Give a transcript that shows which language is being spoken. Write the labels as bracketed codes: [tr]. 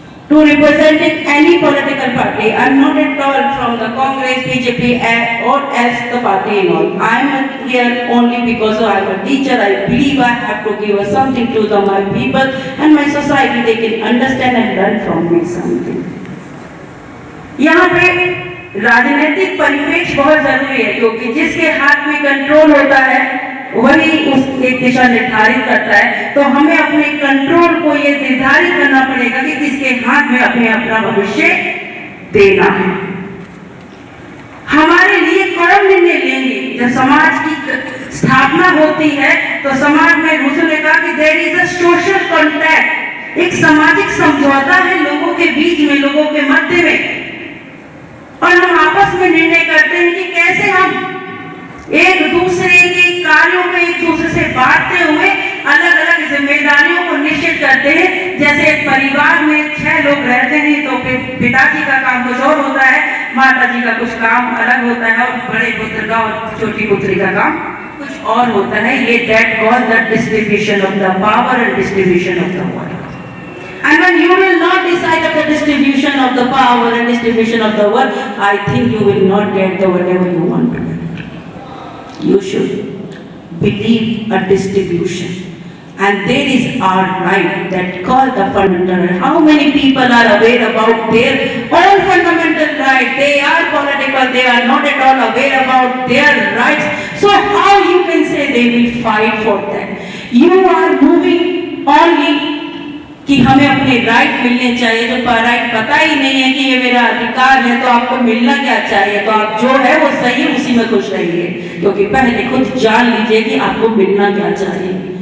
[en] to representing any political party. I'm not at all from the Congress, BJP, or else the party and all. I'm here only because I'm a teacher. I believe I have to give something to my people and my society. They can understand and learn from me something. [hi] यहाँ पे राजनीतिक परिप्रेक्ष्य बहुत जरूरी है, क्योंकि जिसके हाथ में कंट्रोल होता है वही उस एक दिशा निर्धारित करता है। तो हमें अपने कंट्रोल को ये निर्धारित करना पड़ेगा कि किसके हाथ में अपना भविष्य देना है। हमारे लिए कौन निर्णय लेंगे? जब समाज की स्थापना होती है तो समाज में रूसो ने कहा कि [en] there is a social contract, [hi] एक सामाजिक समझौता है लोगों के बीच में, लोगों के मध्य में, और हम आपस में निर्णय करते हैं कि कैसे हम एक दूसरे के कार्यों को एक दूसरे से बांटते हुए अलग अलग जिम्मेदारियों को निश्चित करते हैं। जैसे एक परिवार में 6 लोग रहते हैं तो पिताजी का काम कुछ और होता है, माताजी का कुछ काम अलग होता है, और बड़े पुत्र का और छोटी पुत्री का काम कुछ और होता है। [en] ये that called the distribution of the power and distribution of the work. And when you will not decide of the distribution of the power and distribution of the work, I think you will not get the whatever you want to get. You should believe a distribution, and there is our right that called the fundamental right. How many people are aware about their own fundamental right? They are political, they are not at all aware about their rights. So how you can say they will fight for that? You are moving only [hi] कि हमें अपने right मिलने चाहिए, जो right पता ही नहीं है कि ये मेरा अधिकार है, तो आपको मिलना क्या चाहिए? तो आप जो है वो सही है, उसी में खुश रहिए, क्योंकि पहले खुद जान लीजिए कि आपको मिलना क्या चाहिए।